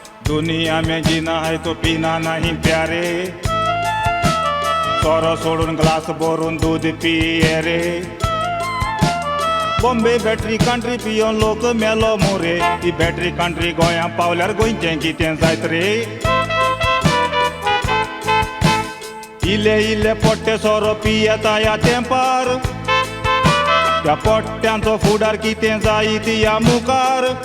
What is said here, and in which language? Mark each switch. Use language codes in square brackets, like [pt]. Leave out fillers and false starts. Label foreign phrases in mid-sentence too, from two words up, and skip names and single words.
[hi] दुनिया में जीना है तो पीना नहीं प्यारे, [kok] सोरो सोडून ग्लास भरून दूध पिये रे। बॉम्बे बॅटरी कंट्री पियोन लोक मेलो मोरे, ती बॅटरी कंट्री गोंया पावल्यार गोंयचें कितें जायत रे। इले इले पोट्टे सोरो पियेता ह्या तेंपार, त्या पोट्ट्यांचो फुडार कितें जायत ह्या मुखार।